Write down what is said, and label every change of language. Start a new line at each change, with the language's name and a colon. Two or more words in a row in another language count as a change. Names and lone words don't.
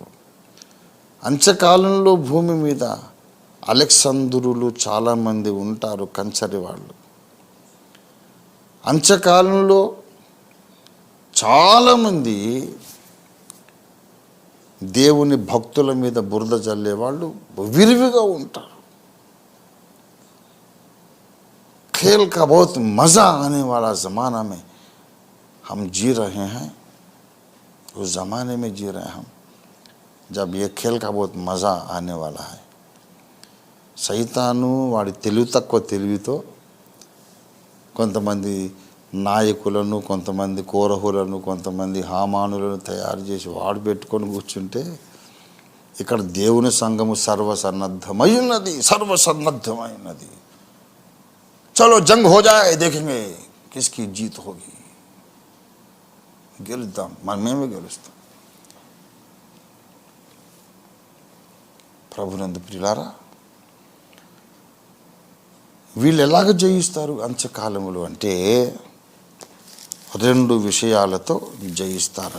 Telugu: అంత్యకాలంలో భూమి మీద అలెక్సందరులు చాలామంది ఉంటారు, కంచరి వాళ్ళు. అంత్యకాలంలో చాలామంది దేవుని భక్తుల మీద బురద జల్లేవాళ్ళు విరివిగా ఉంటారు.
Hindi: खेल का बहुत मज़ा आने वाला ज़माना में हम जी रहे हैं. उस ज़माने में जी रहे हैं हम, जब ये खेल का बहुत मज़ा आने वाला है.
Telugu: సైతాను వాడి తెలివి తక్కువ తెలివితో కొంతమంది నాయకులను, కొంతమంది కోరహులను, కొంతమంది హామానులను తయారు చేసి వాడు పెట్టుకొని కూర్చుంటే ఇక్కడ దేవుని సంఘము సర్వసన్నద్ధమైనది, సర్వసన్నద్ధమైనది.
Hindi: चलो जंग हो जाए, देखेंगे किसकी जीत होगी.
Telugu: గెలుద్దాం, మేమే గెలుస్తాం. ప్రభునందు ప్రియులారా, వీళ్ళు ఎలాగ జయిస్తారు అంత్యకాలములు అంటే 2 విషయాలతో జయిస్తారట.